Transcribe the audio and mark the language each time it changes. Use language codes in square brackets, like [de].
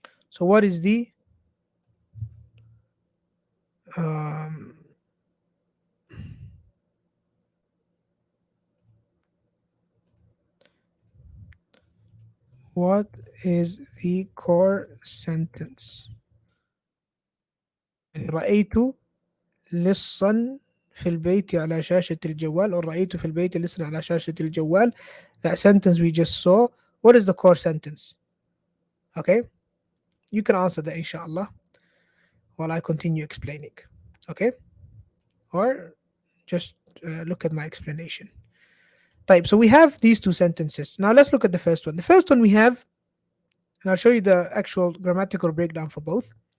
[en] So what is the what is the core sentence? [ar] رأيت لصا في البيت على شاشة الجوال, or رأيت في البيت لصا على شاشة الجوال. [en] That sentence we just saw, what is the core sentence? Okay, you can answer that inshallah while I continue explaining. Okay, or just look at my explanation. طيب, so we have these two sentences. Now let's look at the first one. The first one we have, and I'll show you the actual grammatical breakdown for both.